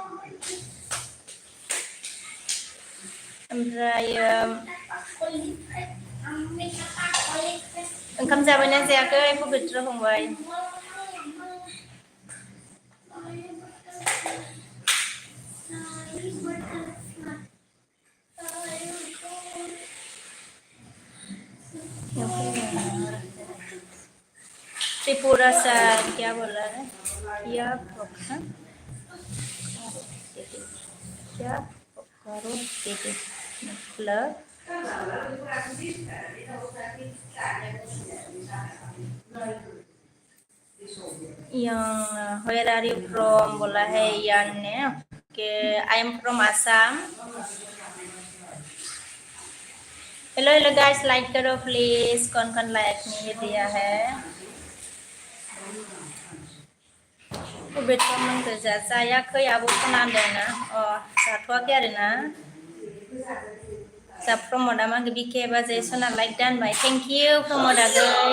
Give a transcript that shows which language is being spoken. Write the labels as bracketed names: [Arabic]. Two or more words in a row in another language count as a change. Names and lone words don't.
[Bodo] ओमफ्रायो ओंखाम जाबायना जायाखै पबित्र फंबाय त्रिपुरा [Hindi] सर क्या बोल रहा है क्या करो दीदी मतलब yang [English] where are you from [Hindi] बोला है यान ने कि [English] I am from Assam hello guys [Hindi] लाइक करो प्लीज कौन लाइक नहीं दिया है [Bodo] बेटखौ मोनखो जायाखै आब' सना होनदोंना जाथ'वाखै आरोना जा प्रमदा मा होनखो बिके बाजै सना लाइक दानबाय थेंक इउ प्रमद आगै